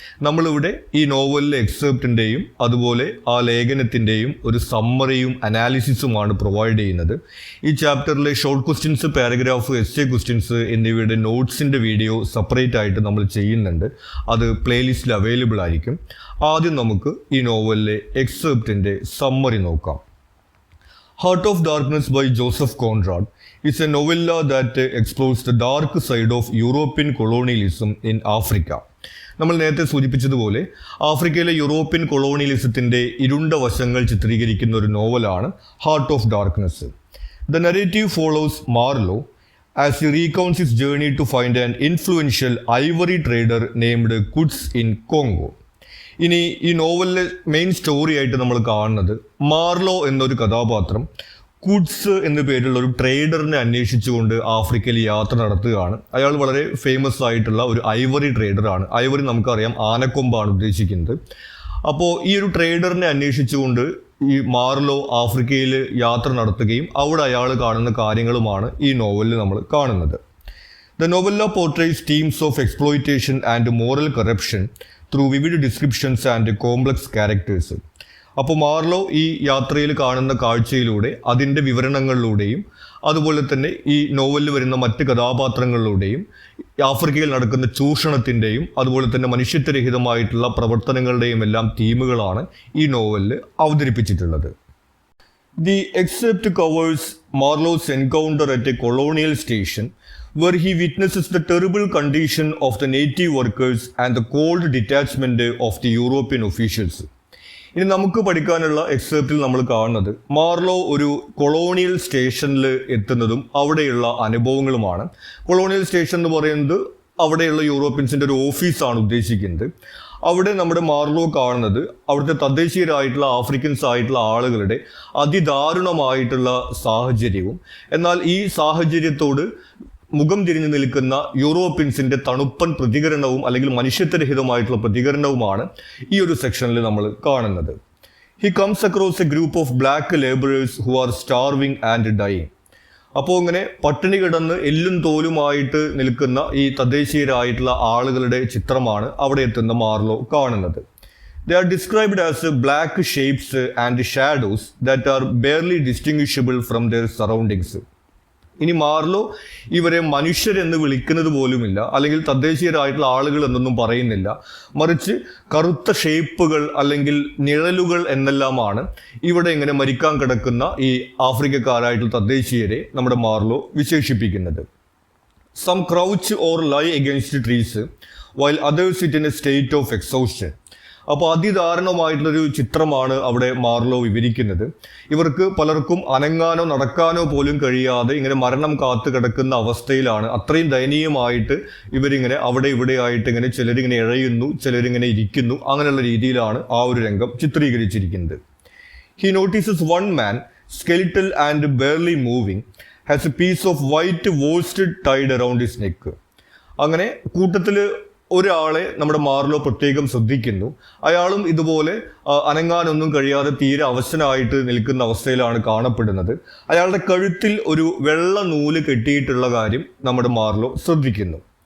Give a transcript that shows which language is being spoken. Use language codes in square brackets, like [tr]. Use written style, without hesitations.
[ml] നമ്മളിവിടെ ഈ നോവലിലെ എക്സെപ്റ്റിൻ്റെയും അതുപോലെ ആ ലേഖനത്തിൻ്റെയും ഒരു സമ്മറിയും അനാലിസിസുമാണ് പ്രൊവൈഡ് ചെയ്യുന്നത്. ഈ ചാപ്റ്ററിലെ short questions, paragraph, essay questions എന്നിവയുടെ നോട്ട്സിൻ്റെ വീഡിയോ സെപ്പറേറ്റ് ആയിട്ട് നമ്മൾ ചെയ്യുന്നുണ്ട്. അത് പ്ലേലിസ്റ്റിൽ അവൈലബിൾ ആയിരിക്കും. ആദ്യം നമുക്ക് ഈ നോവലിലെ എക്സെപ്റ്റിൻ്റെ സമ്മറി നോക്കാം. [en] Heart of darkness by Joseph Conrad is a novella that explores the dark side of European colonialism in Africa. [ml] നമ്മൾ നേരത്തെ സൂചിപ്പിച്ചതുപോലെ ആഫ്രിക്കയിലെ യൂറോപ്യൻ കൊളോണിയലിസത്തിൻ്റെ ഇരുണ്ട വശങ്ങൾ ചിത്രീകരിക്കുന്ന ഒരു നോവലാണ് heart of darkness. [en] The narrative follows Marlowe as he recounts his journey to find an influential ivory trader named Kuts in Congo. [ml] ഇനി ഈ നോവലിലെ മെയിൻ സ്റ്റോറി ആയിട്ട് നമ്മൾ കാണുന്നത് മാർലോ എന്നൊരു കഥാപാത്രം കുഡ്സ് എന്ന പേരുള്ള ഒരു ട്രേഡറിനെ അന്വേഷിച്ചുകൊണ്ട് ആഫ്രിക്കയിൽ യാത്ര നടത്തുകയാണ്. അയാൾ വളരെ ഫേമസ് ആയിട്ടുള്ള ഒരു ഐവറി ട്രേഡറാണ്. ഐവറി നമുക്കറിയാം ആനക്കൊമ്പാണ് ഉദ്ദേശിക്കുന്നത്. അപ്പോൾ ഈ ഒരു ട്രേഡറിനെ അന്വേഷിച്ചുകൊണ്ട് ഈ മാർലോ ആഫ്രിക്കയിൽ യാത്ര നടത്തുകയും അവിടെ അയാൾ കാണുന്ന കാര്യങ്ങളുമാണ് ഈ നോവലിൽ നമ്മൾ കാണുന്നത്. [en] The novella portrays themes of exploitation and moral corruption through vivid descriptions and complex characters. [ml] അപ്പോൾ മാർലോ ഈ യാത്രയിൽ കാണുന്ന കാഴ്ചയിലൂടെ അതിൻ്റെ വിവരണങ്ങളിലൂടെയും അതുപോലെ തന്നെ ഈ നോവലിൽ വരുന്ന മറ്റ് കഥാപാത്രങ്ങളിലൂടെയും ആഫ്രിക്കയിൽ നടക്കുന്ന ചൂഷണത്തിൻ്റെയും അതുപോലെ തന്നെ മനുഷ്യത്വരഹിതമായിട്ടുള്ള പ്രവർത്തനങ്ങളുടെയും എല്ലാം തീമുകളാണ് ഈ നോവലിൽ അവതരിപ്പിച്ചിട്ടുള്ളത്. [en] The excerpt covers Marlowe's encounter at a colonial station where he witnesses the terrible condition of the native workers and the cold detachment of the European officials. [ml] ഇനി നമുക്ക് പഠിക്കാനുള്ള എക്സെപ്റ്റിൽ നമ്മൾ കാണുന്നത് മാർലോ ഒരു കൊളോണിയൽ സ്റ്റേഷനിൽ എത്തുന്നതും അവിടെയുള്ള അനുഭവങ്ങളുമാണ്. കൊളോണിയൽ സ്റ്റേഷൻ എന്ന് പറയുന്നത് അവിടെയുള്ള യൂറോപ്യൻസിൻ്റെ ഒരു ഓഫീസാണ് ഉദ്ദേശിക്കുന്നത്. അവിടെ നമ്മുടെ മാർലോ കാണുന്നത് അവിടുത്തെ തദ്ദേശീയരായിട്ടുള്ള ആഫ്രിക്കൻസ് ആയിട്ടുള്ള ആളുകളുടെ അതിദാരുണമായിട്ടുള്ള സാഹചര്യവും എന്നാൽ ഈ സാഹചര്യത്തോട് മുഖം തിരിഞ്ഞു നിൽക്കുന്ന യൂറോപ്യൻസിൻ്റെ തണുപ്പൻ പ്രതികരണവും അല്ലെങ്കിൽ മനുഷ്യത്വരഹിതമായിട്ടുള്ള പ്രതികരണവുമാണ് ഈ ഒരു സെക്ഷനിൽ നമ്മൾ കാണുന്നത്. [en] He comes across a group of black labourers who are starving and dying. [ml] അപ്പോൾ ഇങ്ങനെ പട്ടിണി കിടന്ന് എല്ലും തോലുമായിട്ട് നിൽക്കുന്ന ഈ തദ്ദേശീയരായിട്ടുള്ള ആളുകളുടെ ചിത്രമാണ് അവിടെ എത്തുന്ന മാർലോ കാണുന്നത്. [en] They are described as black shapes and shadows that are barely distinguishable from their surroundings. [ml] ഇനി മാർലോ ഇവരെ മനുഷ്യരെന്ന് വിളിക്കുന്നത് പോലുമില്ല, അല്ലെങ്കിൽ തദ്ദേശീയരായിട്ടുള്ള ആളുകൾ എന്നൊന്നും പറയുന്നില്ല. മറിച്ച് കറുത്ത ഷേപ്പുകൾ അല്ലെങ്കിൽ നിഴലുകൾ എന്നെല്ലാമാണ് ഇവിടെ ഇങ്ങനെ മരിക്കാൻ കിടക്കുന്ന ഈ ആഫ്രിക്കക്കാരായിട്ടുള്ള തദ്ദേശീയരെ നമ്മുടെ മാർലോ വിശേഷിപ്പിക്കുന്നത്. [en] Some crouch or lie against trees while others sit in a state of exhaustion. [ml] അപ്പോൾ അതിദാരുണമായിട്ടുള്ളൊരു ചിത്രമാണ് അവിടെ മാർലോ വിവരിക്കുന്നത്. ഇവർക്ക് പലർക്കും അനങ്ങാനോ നടക്കാനോ പോലും കഴിയാതെ ഇങ്ങനെ മരണം കാത്തു കിടക്കുന്ന അവസ്ഥയിലാണ്. അത്രയും ദയനീയമായിട്ട് ഇവരിങ്ങനെ അവിടെ ഇവിടെ ആയിട്ട് ഇങ്ങനെ ചിലരിങ്ങനെ ഇഴയുന്നു, ചിലരിങ്ങനെ ഇരിക്കുന്നു. അങ്ങനെയുള്ള രീതിയിലാണ് ആ ഒരു രംഗം ചിത്രീകരിച്ചിരിക്കുന്നത്. [en] He notices one man, skeletal and barely moving, has a piece of white worsted tied around his neck. [ml] അങ്ങനെ കൂട്ടത്തിൽ ഒരാളെ നമ്മുടെ മാർലോ പ്രത്യേകം ശ്രദ്ധിക്കുന്നു. അയാളും ഇതുപോലെ അനങ്ങാനൊന്നും കഴിയാതെ തീരെ അവശനായിട്ട് നിൽക്കുന്ന അവസ്ഥയിലാണ് കാണപ്പെടുന്നത്. അയാളുടെ കഴുത്തിൽ ഒരു വെള്ള നൂല് കെട്ടിയിട്ടുള്ള കാര്യം നമ്മുടെ മാർലോ ശ്രദ്ധിക്കുന്നു.